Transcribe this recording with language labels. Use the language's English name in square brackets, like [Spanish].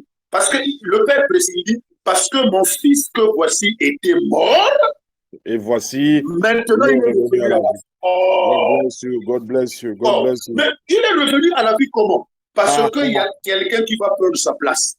[French] Parce que le Père précise, parce que mon fils que voici était mort, et voici, maintenant il est revenu à la vie. [English] God bless you, God bless you, God bless you. [French] Mais il est revenu à la vie comment? Parce qu'il y a quelqu'un qui va prendre sa place.